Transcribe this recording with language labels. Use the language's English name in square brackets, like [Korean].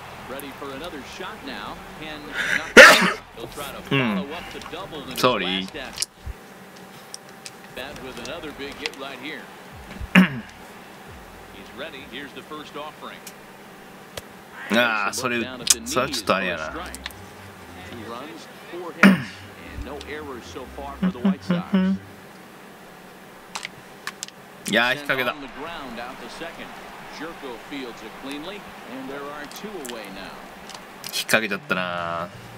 [English] Ready for another shot now. Can he'll try to follow up the double in his last at bat with another big hit right here. He's ready. Here's the first offering. [Japanese] ああ、それはちょっとあれやな。 [English] 2 runs, 4 hits, and no errors so far for the White Sox. [Japanese] いやー、引っ掛けた。 [English] On the ground out to second. Jerko fields it cleanly, and there are 2 away now. [Japanese] 引っ掛けちゃったな。